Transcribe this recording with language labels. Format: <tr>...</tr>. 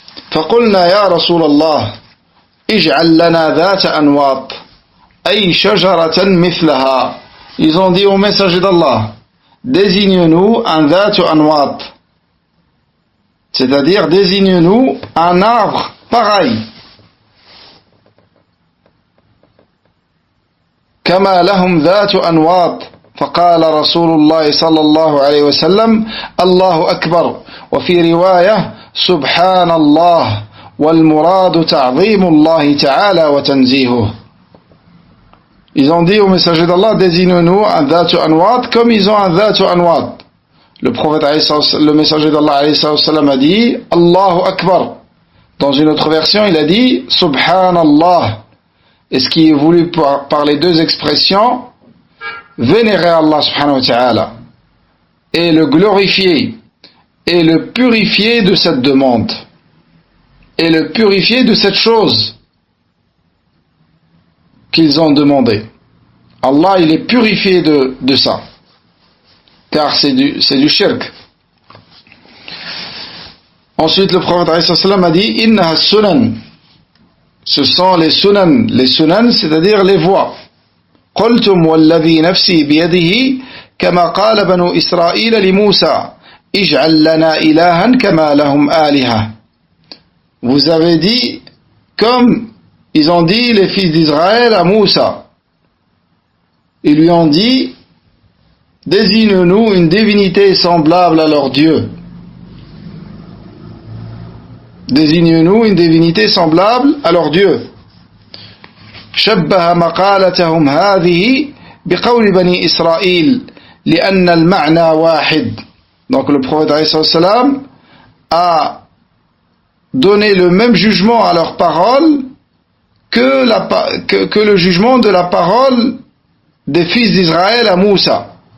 <ar>فقلنا يا رسول الله اجعل لنا ذات أنواط أي شجرة مثلها.</ar> <fr>Ils ont dit au messager d'Allah, désigne-nous un ذات أنواط, c'est-à-dire désigne-nous un arbre pareil.</fr> <ar>كما لهم ذات أنواط فقال رسول الله صلى الله عليه وسلم الله أكبر وفي رواية سبحان الله والمراد تعظيم الله تعالى وتنزيهه.</ar> <fr>Ils ont dit au messager d'Allah, désigne-nous un dhatu anwat comme ils ont un dhatu anwat. Le prophète, le messager d'Allah a dit Allahu Akbar. Dans une autre version, il a dit Subhanallah. Et ce qui est voulu par les deux expressions, vénérer Allah subhanahu wa ta'ala et le glorifier et le purifier de cette demande et le purifier de cette chose qu'ils ont demandé. Allah, il est purifié de ça, car c'est du shirk. Ensuite, le prophète a dit</fr> <ar>Innaha sunan.</ar> <fr>Ce sont les sunan, c'est-à-dire les voies.</fr> <ar>قلتم والذي نفسي بيده كما قال بنو إسرائيل لموسى اجعل لنا إلها كما لهم آلهة.</ar> <fr>Vous avez dit, comme ils ont dit les fils d'Israël à Moussa, ils lui ont dit, désigne-nous une divinité semblable à leur Dieu. Désigne-nous une divinité semblable à leur Dieu.</fr> <ar>شبه مقالتهم هذه بقول بني إسرائيل لأن المعنى واحد.</ar> <fr>Donc le prophète a donné le même jugement à leurs paroles que le jugement de la parole des fils d'Israël à Moussa.</fr>